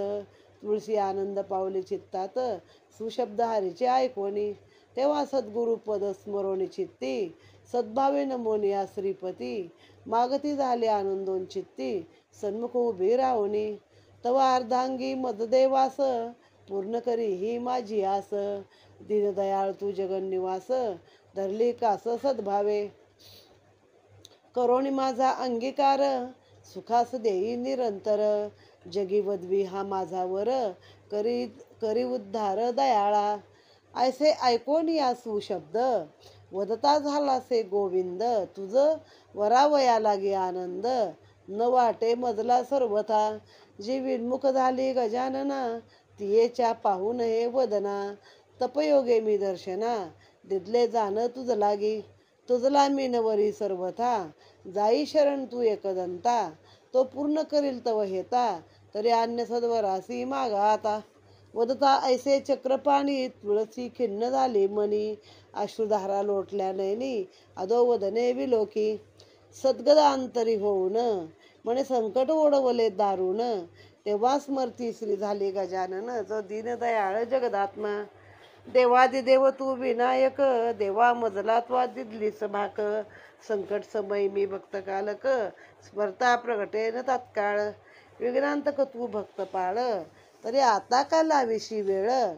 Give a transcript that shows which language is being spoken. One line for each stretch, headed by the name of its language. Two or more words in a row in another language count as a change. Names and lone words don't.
Marathi: तुळशी आनंद पावली चित्तात, सुशब्द हरीचे ऐकोनी, तेव्हा सद्गुरु पद स्मरोणी चित्ती, सद्भावे नमोनिया श्रीपती, मागती झाले आनंदोन चित्ती, सन्मुख उभी राहुनी, तवा अर्धांगी मददेवास, पूर्ण करी ही माझी आस, दीनदयाळ तू जगन्निवास, धरली कास सद्भावे, करोणी माझा अंगीकार, सुखास देई निरंतर, जगी वदवी हा माझा वर, करी करी उद्धार दयाळा, ऐसे ऐकोन या सुशब्द, वदता झाला से गोविंद, तुझ वरावया लागे आनंद, न वाटे मजला सर्वथा, जी विन्मुख झाली गजानना, तियेच्या पाहून हे वदना, तपयोगे मी दर्शना, दिदले जाण तुझ लागी, तुझला मी नवरी सर्वथा, जाई शरण तू एकदंता, तो पूर्ण करील तव हेता, तरी अन्य सद्वरासी मागा आता. वदता ऐसे चक्रपाणी, तुळसी खिन्न झाली मनी, अश्रुधारा लोटल्या नयनी, अधो वदने विलोकी, सद्गदांतरी होऊन, म्हणे संकट ओढवले दारुण, तेव्हा स्मरती श्री झाली गजानन, जो दीनदयाळ जगदात्मा. देवादिदेव तू विनायक, देवा मजला तू दिदलीस भाक, संकट समय मी भक्त कालक, स्मरता प्रगटेन तात्काळ, विघ्नांतक तू भक्त पाळ, तरी आता का लाविशी वेळ,